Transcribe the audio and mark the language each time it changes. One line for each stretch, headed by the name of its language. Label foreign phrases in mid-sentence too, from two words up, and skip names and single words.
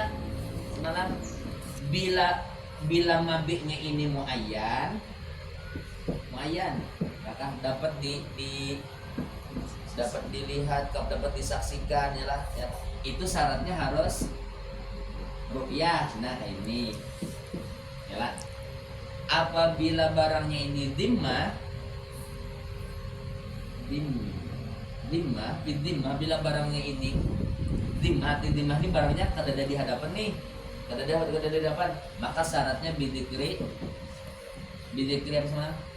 Indonesian: Sebenarnya bila mabi'nya ini muayyan, maka dapat dapat dilihat, dapat disaksikan, ya, ya. Itu syaratnya harus ru'yah. Nah, ini, ya. Apabila barangnya ini dhimmah, bila barangnya ini dhimmah ini barangnya kada ada di hadapan nih, kada ada di hadapan, maka syaratnya bidikri apa sama?